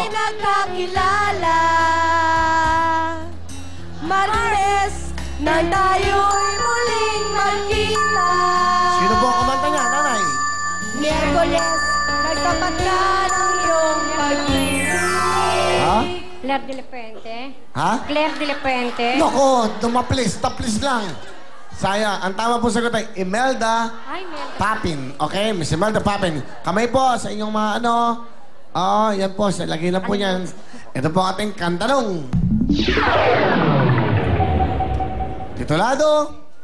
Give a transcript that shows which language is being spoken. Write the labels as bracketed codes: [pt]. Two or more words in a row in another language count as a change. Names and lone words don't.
[tl] tayo'y nagkakilala, Martes, na tayo'y muling magkita. Sino po ang kumanta niya, Nanay? Miyerkules, nagtapat ka ng iyong pag-ibig. Ha? Claire de la Fuente? Ha? Claire de la Fuente? Nako, dumaplis, taplis lang. Sayang, ang tama po sagot ay Imelda Ay, Mel. Papin. Okay, Miss Imelda Papin. Kamay po sa inyong mga yan po, lagay na po niyan. Ito po ang ating kantanong. Titulado.